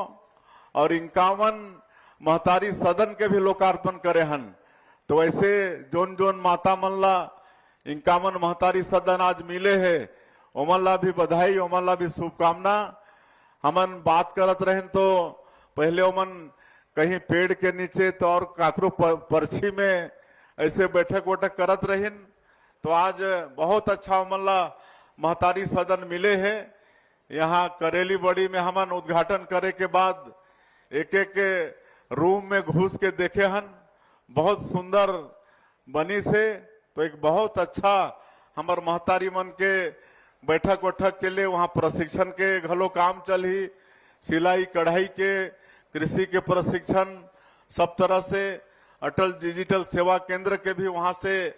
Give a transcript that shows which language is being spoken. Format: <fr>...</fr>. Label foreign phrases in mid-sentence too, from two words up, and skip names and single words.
<hne>और 51 महतारी सदन के भी लोकार्पण करे हन तो ऐसे जोन जोन माता मन ला 51 महतारी सदन आज मिले है ओमन ला भी बधाई ओमन ला भी शुभकामना। हमन बात करत रहें तो पहले ओमन कहीं पेड़ के नीचे तो और काकरो पर्ची में ऐसे बैठक वैठक करत रहें तो आज बहुत अच्छा ओमन ला महतारी सदन मिले है। यहाँ करेली बड़ी में हमन उद्घाटन करे के बाद एक एक रूम में घुस के देखे हन बहुत सुंदर बनी से तो एक बहुत अच्छा हमार महतारी मन के बैठक वैठक के लिए वहाँ प्रशिक्षण के घलो काम चल ही सिलाई कढ़ाई के कृषि के प्रशिक्षण सब तरह से अटल डिजिटल सेवा केंद्र के भी वहाँ से</hne>